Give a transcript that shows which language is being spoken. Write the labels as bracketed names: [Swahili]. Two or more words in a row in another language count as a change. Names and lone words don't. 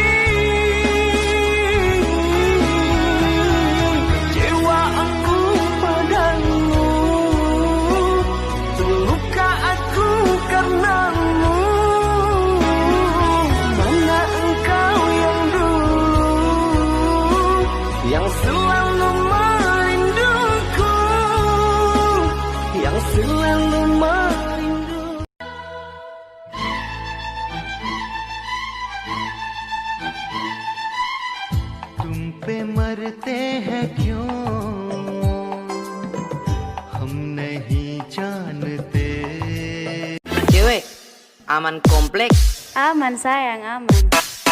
[Indonesian] Kecewa aku padamu, terluka aku karenamu. Mana engkau yang dulu, yang selalu merinduku, yang selalu merindu. [Hindi] तुम पे मरते हैं क्यों हम नहीं जानते. [Indonesian] Cewek, aman kompleks. Aman sayang, aman.